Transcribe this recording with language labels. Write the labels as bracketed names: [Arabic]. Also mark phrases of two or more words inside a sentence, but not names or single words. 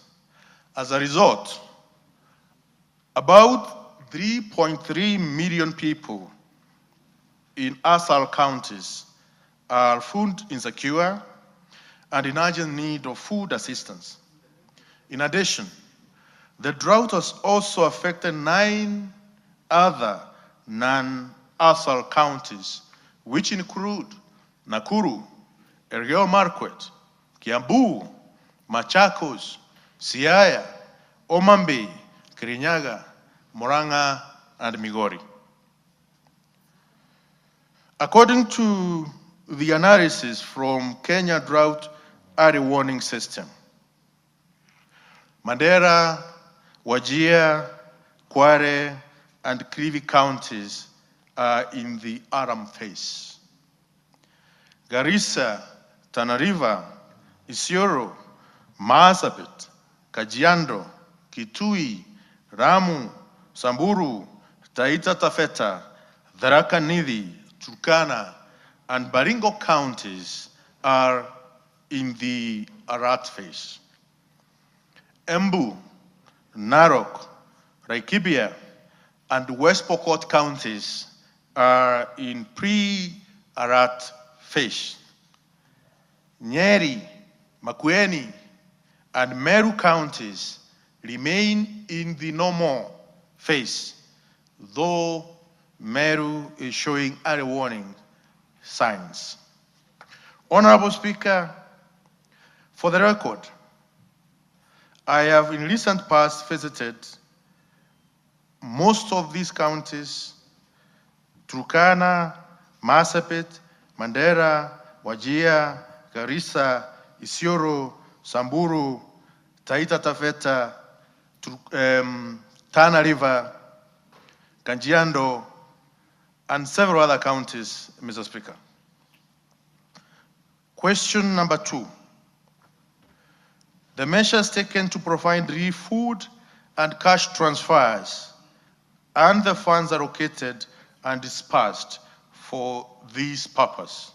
[English] As a result, about 3.3 million people in ASAL counties are food insecure and in urgent need of food assistance. In addition, the drought has also affected 9 other non-ASAL counties, which include Nakuru, Elgeyo Marakwet, Kiambu, Machakos, Siaya, Omambe, Kirinyaga, Murang'a, and Migori. According to the analysis from Kenya Drought Early Warning System, Mandera, Wajir, Kware, and Kilifi counties are in the Aram phase. Garissa, Tana River, Isiolo, Marsabit, Kajiado, Kitui, Ramu, Samburu, Taita Taveta, Tharaka Nithi, Turkana, and Baringo counties are in the alert phase. Embu, Narok, Laikipia, and West Pokot counties are in pre-alert phase. Nyeri, Makwiny, and Meru counties remain in the normal phase, though Meru is showing early warning signs. Honorable Speaker, for the record, I have in recent past visited most of these counties: Turkana, Marsabit, Mandera, Wajir, Garissa, Isiolo, Samburu, Taita Taveta, Tana River, Kajiado, and several other counties, Mr. Speaker. Question number 2. The measures taken to provide relief food and cash transfers and the funds allocated and dispersed for this purpose.